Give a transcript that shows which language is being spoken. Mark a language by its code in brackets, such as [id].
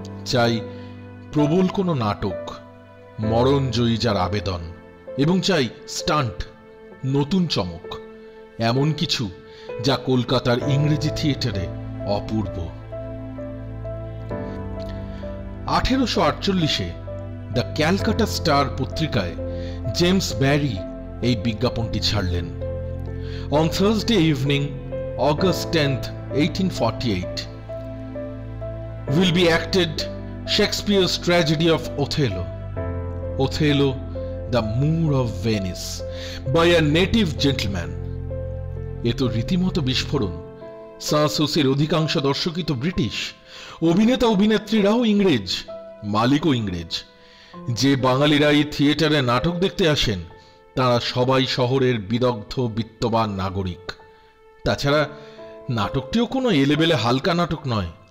[bn] চাই প্রবল কোনো নাটক, মরণজয়ী যার আবেদন, এবং চাই স্টান্ট, নতুন চমক, এমন কিছু যা কলকাতার ইংরেজি থিয়েটারে অপূর্ব। 1848-এ দ্য ক্যালকাটা স্টার পত্রিকায় জেমস ব্যারি এই বিজ্ঞাপনটি ছাড়লেন। [en] On Thursday evening, August 10th, 1848, will be acted Shakespeare's tragedy of Othello, Othello, the Moor of Venice, by a native gentleman. [bn] এ তো রীতিমতো বিস্ফোরণ। সাঁ সুসির অধিকাংশ দর্শকই তো ব্রিটিশ, অভিনেতা অভিনেত্রীরাও ইংরেজ, মালিকও ইংরেজ। যে বাঙালিরা এই থিয়েটারে নাটক দেখতে আসেন তারা সবাই শহরের বিদগ্ধ বিত্তবান নাগরিক। তাছাড়া নাটকটিও কোনো এলেবেলে হালকা নাটক নয়।